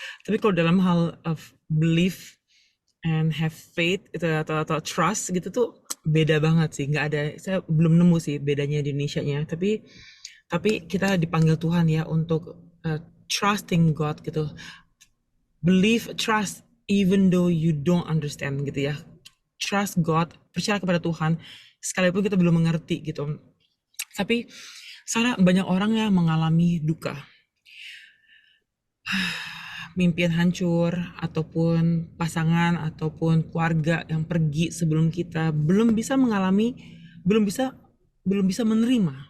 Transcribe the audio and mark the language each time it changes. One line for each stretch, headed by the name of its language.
Indonesian: Tapi kalau dalam hal
English: of belief and have faith
Indonesian: itu atau trust gitu tuh beda banget sih. Nggak ada, saya belum nemu sih bedanya di Indonesia-nya. Tapi kita dipanggil Tuhan ya untuk
English: trusting God
Indonesian: gitu.
English: Believe, trust even though you don't understand
Indonesian: gitu ya.
English: Trust God,
Indonesian: percaya kepada Tuhan sekalipun kita belum mengerti gitu. Tapi Sarah, banyak orang yang mengalami duka, mimpian hancur ataupun pasangan ataupun keluarga yang pergi sebelum kita belum bisa belum bisa menerima